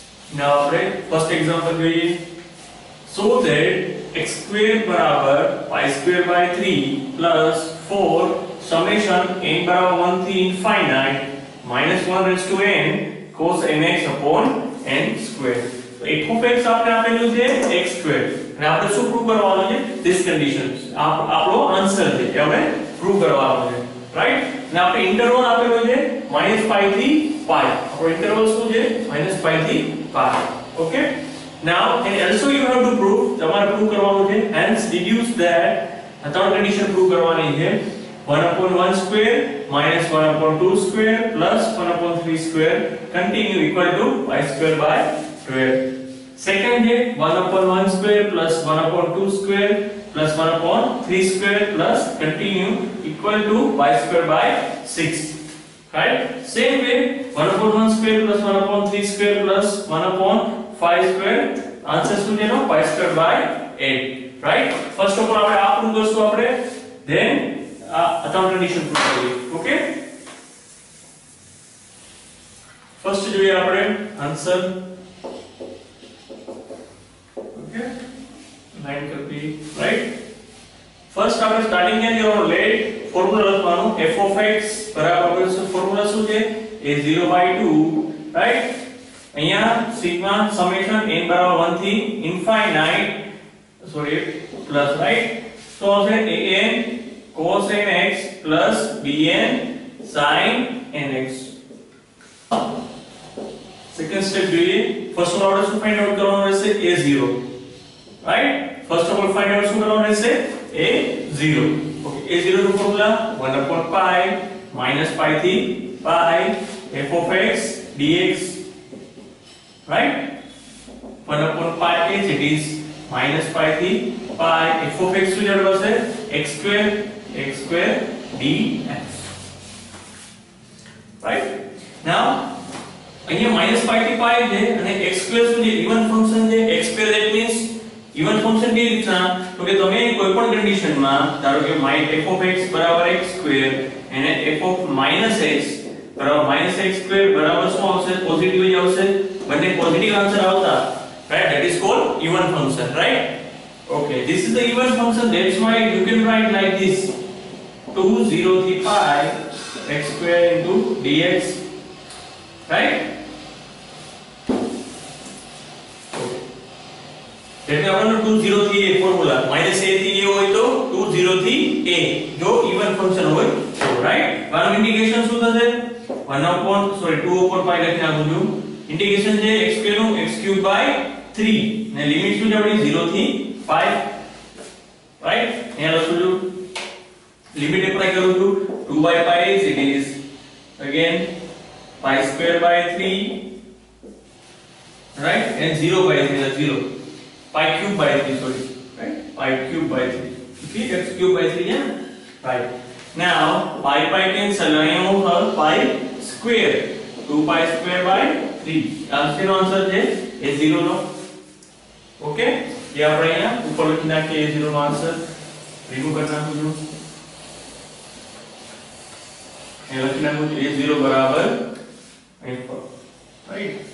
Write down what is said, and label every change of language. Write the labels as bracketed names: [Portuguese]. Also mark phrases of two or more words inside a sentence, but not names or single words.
[Gujarati] now આપણે [English] first example [Gujarati] જોઈએ. [English] So that x square બરાબર y square by 3 plus 4 summation n બરાબર 1 થી infinite minus 1 raised to n cos nx upon n square. [Gujarati] તો [English] f of x [Gujarati] આપણે આપેલું છે [English] x square [Gujarati] અને આપણે શું પ્રૂવ કરવાનું છે? [English] this conditions [Gujarati] આપણો આન્સર છે કે આપણે પ્રૂવ કરવાનું છે, રાઈટ. અને આપણે ઇન્ટરવલ આપેલો છે -π થી π. આપણો ઇન્ટરવલ શું છે? -π થી π. ઓકે. [English] Now and also you have to prove, [Gujarati] તમારે પ્રૂવ કરવાનું છે, [English] hence deduce that [Gujarati] આ ત્રણ કન્ડિશન પ્રૂવ કરવાની છે. [English] 1/1 square minus 1/2 square plus 1/3 square continue equal to y square by 12. Second है 1/1 square plus 1/2 square plus 1/3 square plus continue equal to y square by 6. Right? Same way 1/1 square plus 1/3 square plus 1/5 square answer [Gujarati] શું છે? [English] y square by 8. Right? First of all [Gujarati] આપણે આ પ્રૂવ કરશું આપણે, then ત્રણ કન્ડિશન પ્રૂવ કરીએ. ઓકે. ફર્સ્ટ જોઈએ આપણે આન્સર. ઓકે, લાઈન કરી, રાઈટ. ફર્સ્ટ આપણે સ્ટાર્ટિંગ ક્યાંથી કરવાનું? લેટ ફોર્મ્યુલા લખવાનું. [English] f of x [Gujarati] બરાબર શું ફોર્મ્યુલા શું છે? a0/2, રાઈટ. અહીંયા સિગ્મા સમેશન n બરાબર 1 થી ઇન્ફાઇનાઇટ પ્લસ, રાઈટ. તો હશે [English] an cos nx plus bn sin nx. [Gujarati] સેકન્ડ સ્ટેપ જોઈએ. [English] first of all [Gujarati] આપણે શું [English] find out [Gujarati] કરવાનું રહેશે? a0, રાઈટ. [English] first of all find out [Gujarati] શું કરવાનું રહેશે? a0. ઓકે, a0 નું ફોર્મ્યુલા 1/π minus π થી π [English] f of x dx, right. 1/π is it is minus π થી π f of x [Gujarati] શું જડવા છે? [English] x square dx, right. [Gujarati] Now અહીંયા minus π થી π છે અને [English] x square [Gujarati] શું છે? [English] even function [Gujarati] છે. [English] x square that means even function [Gujarati] કેવી રીતના? તો કે તમે કોઈ પણ કન્ડિશનમાં ધારો કે [English] f of x [Gujarati] બરાબર [English] x square [Gujarati] અને [English] f of minus x [Gujarati] બરાબર [English] -x square [Gujarati] બરાબર શું આવશે? પોઝિટિવ જ આવશે. બંને પોઝિટિવ આન્સર આવતા, [English] right? That is called even function, right? Okay, this is the even function. That's why you can write like this: 2 0 થી π x square into dx, right? [Gujarati] Okay. એટલે આપણને 2 0 થી a ફોર્મ્યુલા -a થી a હોય તો 2 0 થી a જો [English] even function [Gujarati] હોય તો, right? આનું ઇન્ટિગ્રેશન શું થશે? 2/π લખી નાખું છું. ઇન્ટિગ્રેશન છે [English] x square [Gujarati] નું [English] x³ by 3 [Gujarati] ને લિમિટ શું છે આપણી 0 થી 5, રાઈટ. અહીંયા લખું છું, લિમિટ એપ્લાય કરું છું. [English] 2/π is it is again π square by 3, right, and 0/3 is 0, π³ by 3, sorry, right, π³ by 3. Okay, x³ by 3, yeah, right. Now π cancel, [Gujarati] અહીંયા હું [English] π square 2π square by 3. [Gujarati] આનો આન્સર છે a0 નો. ઓકે, જે આપણે અહીંયા ઉપર લખી નાખીએ a0 નો આન્સર. રિમૂવ કરી નાખું છું. એ લખી નાખું છું a0 બરાબર રાઈટ.